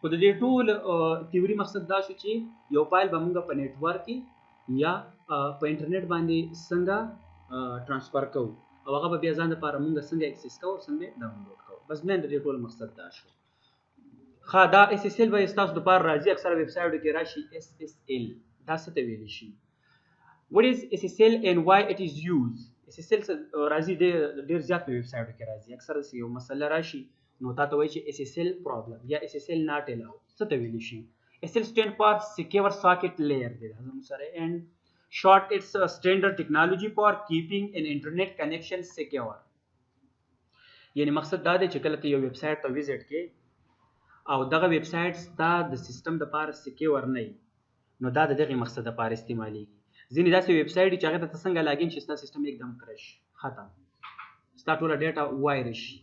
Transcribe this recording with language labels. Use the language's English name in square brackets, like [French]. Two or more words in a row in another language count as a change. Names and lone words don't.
[Pashto] خو د دې ټول تیوري مقصد دا شو چې یو فایل به موږ په نیټورک کې یا په انټرنیټ باندې څنګه ترانسفر کوو او هغه به بیا ځان لپاره موږ څنګه اکسس کوو، څنګه ډاونلوډ کوو. بس مین د دې ټول مقصد دا شو. ښه دا SSL به ستاسو دپاره راځي، اکثره ویب سایټو کې راشي SSL. دا څه ته ویلی شي؟ [English] What is SSL and why it is used؟ [Pashto] SSL راځي ډېر زیات په ویب سایټو کې راځي، اکثره چې یو مسله راشي نو تا ته وایي چې [English] SSL problem [Pashto] یا [English] SSL not allowed. [Pashto] څه ته ویلی شي؟ [English] SSL stand for secure socket layer [Pashto] دی دا زموږ سره، [English] and short it's a standard technology for keeping an internet connection secure. [Pashto] یعنی مقصد دا دی چې کله ته یو ویب سایټ ته وزټ کې او دغه ویب سایټ ستا د سیسټم دپاره سکیور نه وي، نو دا د دغې مقصد دپاره استعمالیږي. ځینې داسې ویب سایټ دي چې هغې ته ته څنګه لاګین شي ستا سیسټم یکدم کرش ختم، ستا ټوله ډیټا وایرس شي.